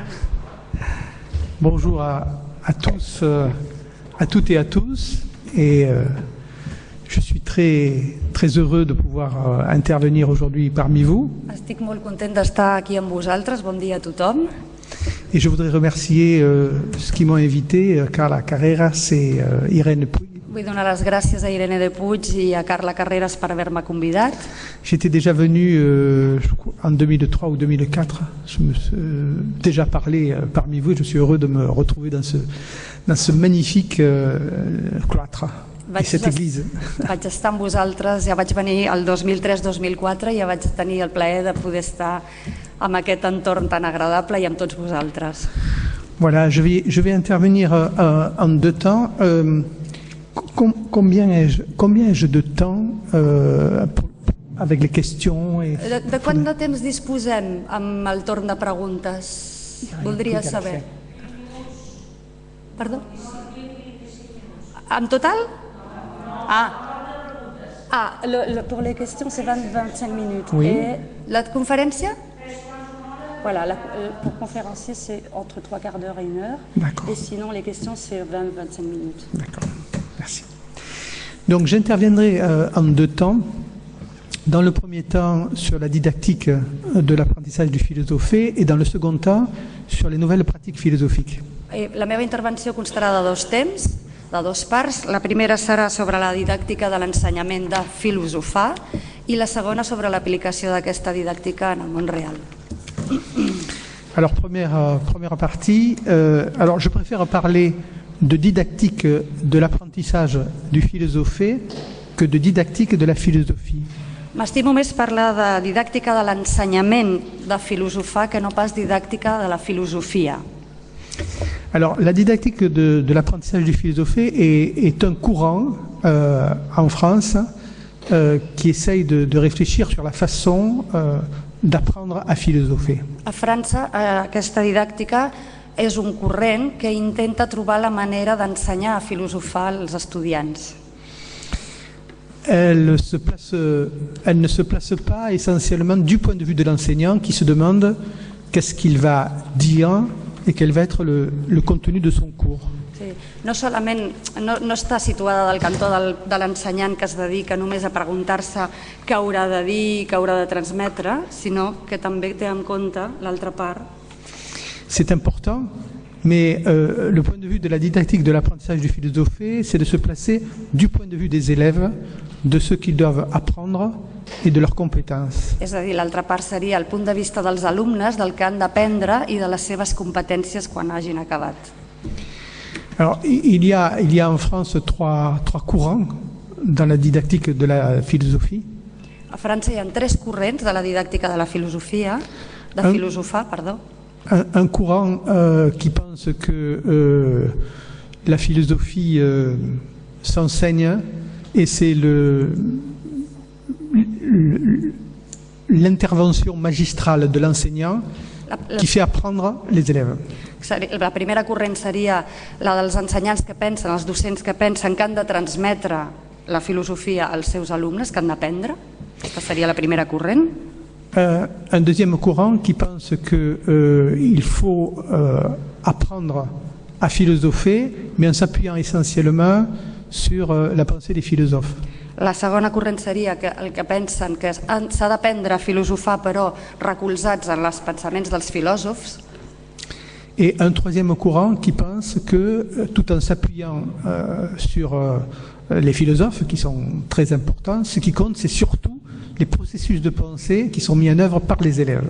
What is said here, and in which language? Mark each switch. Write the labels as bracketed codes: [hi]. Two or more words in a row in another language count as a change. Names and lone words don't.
[fr] Bonjour à tous, à toutes et à tous. Et je suis très heureux de pouvoir intervenir aujourd'hui parmi vous. [ca] Estic molt content d'estar aquí amb vosaltres. Bon dia a tothom. [fr] Et je voudrais remercier ceux qui m'ont invité, Carla Carreras et Irène Puig. [ca] Vull donar les gràcies a Irene de Puig i a Carla Carreras per haver-me convidat. [fr] J'étais déjà venu en 2003 ou 2004, je me suis déjà parlé parmi vous et je suis heureux de me retrouver dans ce magnifique cloître et cette église. [ca] Vaig estar amb vosaltres, ja vaig venir el 2003-2004 i ja vaig tenir el plaer de poder estar amb aquest entorn tan agradable i amb tots vosaltres. [fr] Voilà, je vais intervenir en deux temps. Combien ai-je de temps avec les questions [ca] De quant de temps disposem amb el torn de preguntes? Voldria saber. Perdó? En total? [fr] Pour les questions, c'est 20-25 minutes. Et la conférence? Voilà, pour conférencier, c'est entre 3 quarts d'heure et 1 heure. Et sinon, les questions, c'est 20-25 minutes. D'accord. Merci. Donc j'interviendrai en deux temps. Dans le premier temps sur la didactique de l'apprentissage du philosophé et dans le second temps sur les nouvelles pratiques philosophiques. [ca] La meva intervenció constarà de dos temps, de dues parts. La primera serà sobre la didàctica de l'ensenyament de filosofar i la segona sobre l'aplicació d'aquesta didàctica en el món real. [fr] Alors première partie, alors je préfère parler de didactique de l'apprentissage du philosophé que de didactique de la philosophie. [ca] M'estimo més parlar de didàctica de l'ensenyament de filosofar que no pas didàctica de la filosofia. [fr] Alors la didactique de l'apprentissage du philosophé est un courant en France qui essaye de réfléchir sur la façon d'apprendre à philosopher. [ca] A França aquesta didàctica és un corrent que intenta trobar la manera d'ensenyar a filosofar als estudiants. [fr] Elle ne se place pas essentiellement du point de vue de l'enseignant qui se demande qu'est-ce qu'il va dire et quel va être le contenu de son cours. [ca] Sí. No està situada del cantó de l'ensenyant que es dedica només a preguntar-se què haurà de dir, què haurà de transmetre, sinó que també té en compte l'altra part. [fr] C'est important, mais le point de vue de la didactique de l'apprentissage du philosophé, c'est de se placer du point de vue des élèves, de ce qu'ils doivent apprendre et de leurs compétences. [ca] És a dir, l'altra part seria el punt de vista dels alumnes, del que han d'aprendre i de les seves competències quan hagin acabat. [fr] Alors, il y a en France trois courants dans la didactique de la philosophie. [ca] A França hi ha tres corrents de la didàctica de la filosofia, filosofar, perdó. [fr] Un courant qui pense que la philosophie s'enseigne et c'est l'intervention magistrale de l'enseignant qui fait apprendre les élèves. [ca] La primera corrent seria la dels ensenyants que pensen, els docents que pensen que han de transmetre la filosofia als seus alumnes, que han d'aprendre. Aquesta seria la primera corrent. [fr] Un deuxième courant qui pense qu'il faut apprendre à philosopher, mais en s'appuyant essentiellement sur la pensée des philosophes. [ca] La segona corrent seria el que pensen que s'ha d'aprendre a filosofar però recolzats en els pensaments dels filòsofs. [fr] Et un troisième courant qui pense que tout en s'appuyant sur les philosophes qui sont très importants, ce qui compte c'est surtout les processus de pensée qui sont mis en œuvre par les élèves.